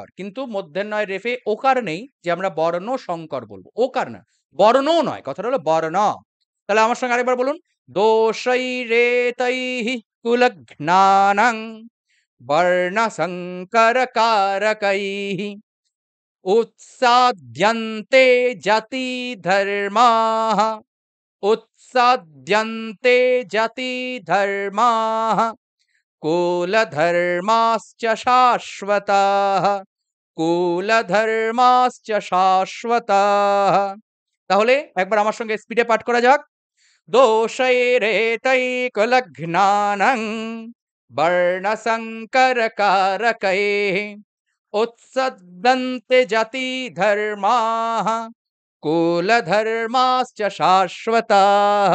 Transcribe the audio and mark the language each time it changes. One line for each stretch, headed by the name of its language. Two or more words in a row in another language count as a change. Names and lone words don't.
Bangla: কিন্তু মূর্ধন্য য় রেফে ওকার নেই যে আমরা বর্ণসংকর বলবো। ওকার না, বর্ণও নয়, কথাটা হলো বর্ণ। তাহলে আমার সঙ্গে আরেকবার বলুন।
Sanskrit: দোষৈরেতৈঃ কুলঘ্নানাং বর্ণসংকরকারকৈঃ उत्साद्यन्ते जातिधर्माः उत्साद्यन्ते जातिधर्माः कुलधर्माश्च शाश्वताः कुलधर्माश्च शाश्वताः।
Bangla: তাহলে একবার আমার সঙ্গে স্পিডে পাঠ করা যাক।
Sanskrit: दोषैरेतैकुलघ्नानं वर्णसंकरकारकैः उत्सद्यन्ते জাতিধর্মাः কুলধর্মাশ্চ শাশ্বতাः।